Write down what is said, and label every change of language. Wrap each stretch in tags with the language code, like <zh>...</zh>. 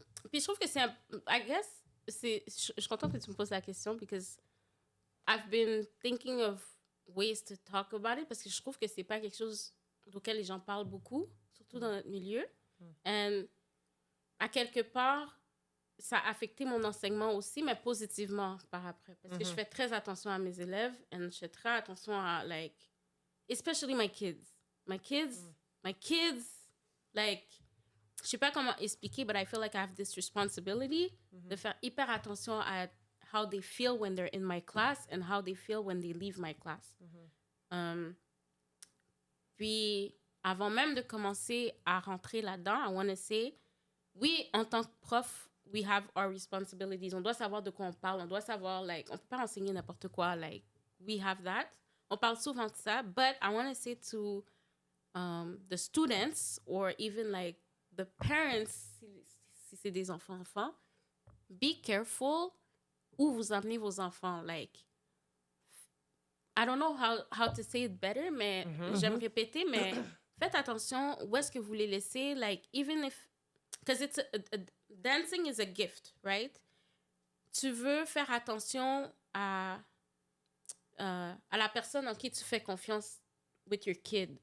<fr>Puis je trouve que I guess, je suis contente que tu me poses la question because I've been thinking of ways to talk about it parce que je trouve que c'est pas quelque chose auquel les gens parlent beaucoup, surtout dans notre milieu. And à quelque part, ça a affecté mon enseignement aussi, mais positivement par après. Parce que je fais très attention à mes élèves et je fais très attention à, like, especially my kids.</fr> <en>My kids, like, je sais pas comment expliquer, but I feel like I have this responsibility de faire hyper attention à how they feel when they're in my class and how they feel when they leave my class.</en> <fr>Puis, avant même de commencer à rentrer là-dedans, I want to say, oui, en tant que prof, we have our responsibilities. On doit savoir de quoi on parle. On doit savoir, like, on peut pas enseigner n'importe quoi.</fr> <en>Like, we have that. On parle souvent de ça. But I want to say to the students or even, like, the parents, si c'est des enfants, be careful où vous amenez vos enfants.</en> <fr>Like, I don't know how to say it better, mais j'aime répéter, mais faites attention où est-ce que vous les laissez.</fr> <en>Like, even if, because it's dancing is a gift, right?</en> <fr>Tu veux faire attention à la personne en qui tu fais confiance with your kid.</fr>